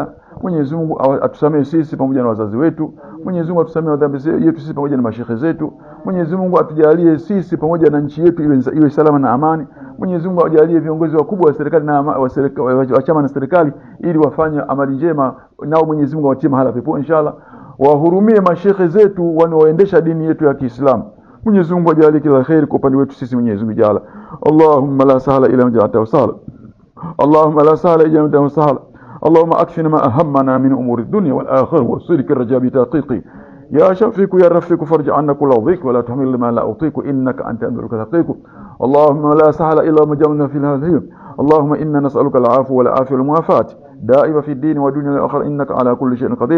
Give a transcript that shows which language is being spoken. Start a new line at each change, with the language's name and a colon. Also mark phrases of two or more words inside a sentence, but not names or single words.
Swahili: Mwenyezi Mungu atusamee sisi pamoja na wazazi wetu, Mwenyezi Mungu atusamee dhambi zetu sisi pamoja na mashekhe zetu, Mwenyezi Mungu atujalie sisi pamoja na nchi yetu iwe salama na amani. Mwenyezi Mungu ajalie viongozi wakubwa wa serikali na wa chama na serikali ili wafanye amali njema, nao Mwenyezi Mungu awatie mahala pepo inshallah. Wahurumie mashekhe zetu wanaoendesha dini yetu ya Kiislamu. Mwenyezi Mungu ajalie kila kheri kwa upande wetu sisi. Mwenyezi Mungu
Arabic: jala, اللهم لا سهل إلا ما جعلته سهلا، اللهم لا سهل إلا ما جعلته سهلا، اللهم اكفنا ما أهمنا من أمور الدنيا والآخرة وسرك الرجاء بتحقيق يا شفيق يا رفيق فرج عنا كل ضيق ولا تحمل ما لا أطيق إنك أنت أمرك تقيق. اللهم لا سهل إلا ما جعلنا في هذه. اللهم إنا نسألك العفو والعافية والمعافاة دائما في الدين والدنيا والآخرة إنك على كل شيء قدير.